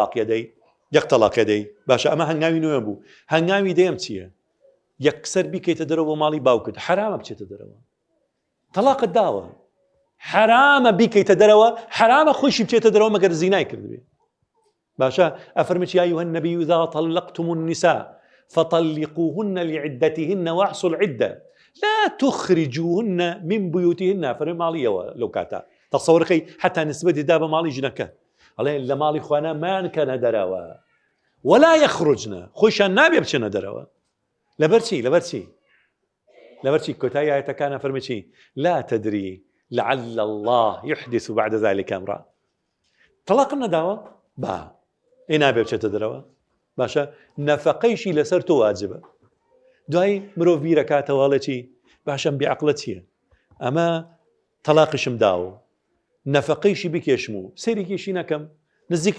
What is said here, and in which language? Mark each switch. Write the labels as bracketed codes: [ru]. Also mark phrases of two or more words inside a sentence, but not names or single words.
[ckb] تەلاقیە دەی باشە ئەمە هەنگاوی نوێ بوو هەنگاوی دەیەم چییە یەکسەر بیکەیتە دەرەوە بۆ ماڵی باوکت حرامە بچێتە دەرەوە تەلاقت داوە حرامە بیکەیتە دەرەوە حرامە خۆشی بچێتە دەرەوە مەگەر زینای کردبێ باشە ئەفەرمێت [ar] یا ئەیها النەبی إذا طلقتم النساء فطلقوهن لعدتهن واحصوا العدة لا تخرجوهن من بيوتهن [ckb] فەرمێ ماڵیەوە لەو کاتە تەسەوڕەکەی حتا نسبەتی دا بە ماڵی ژنەکە ئەڵێ لە ماڵی خوانە مانکەنە دەرەوە [ar] ولا يخرجن [ckb] خۆشیان نابێ بچێنە دەرەوە لەبەر چی کۆتایی ئاەتەکانە فەرمێ چی [ar] لا تدري لعل الله يحدث بعد ذلك أمرا [ckb] طلاق نەداوە با ئێ نابێ بچێتە دەرەوە باشە نەفەقەیشی لەسەر تۆ واجبە دوای مرۆڤ بیرەکاتەوەڵێ چی باشەم بێعەقڵە چییە ئەمە تەلاقشم داوە نەفەقەیشی بکێشم و سەیرێکیشی نەکەم نزیک